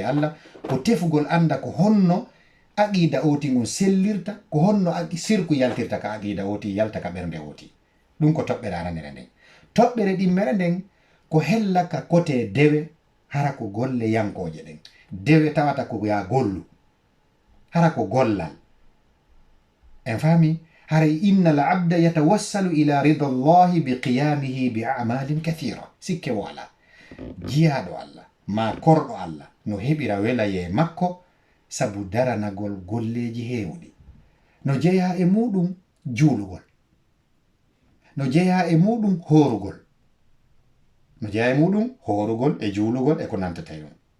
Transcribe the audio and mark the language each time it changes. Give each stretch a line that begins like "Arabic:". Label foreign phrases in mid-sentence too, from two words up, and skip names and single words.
Fula: allah ko tefugol anda ko honno aqida oti ngon sellirta ko honno sirku yaltirta ka aqida oti yalta ka ɓernde oti ɗum ko toɓɓere aranere nden toɓɓere ɗimmere nden ko hella ka kote dewe hara ko golle yankoje ɗen dewe tawata ko ya gollu hara ko gollal en faami haray
Arabic: إن العبد يتوسل إلى رضا الله بقيامه بأعمال كثيرة
Fula: sikke wala jiyaɗo allah ma korɗo allah no heɓira welaye makko sabu daranagol golleji hewɗi no jeeya e muɗum juulugol no jeeya e muɗum horugol no jeeya e muɗum horugol e juulugol e ko nantata yon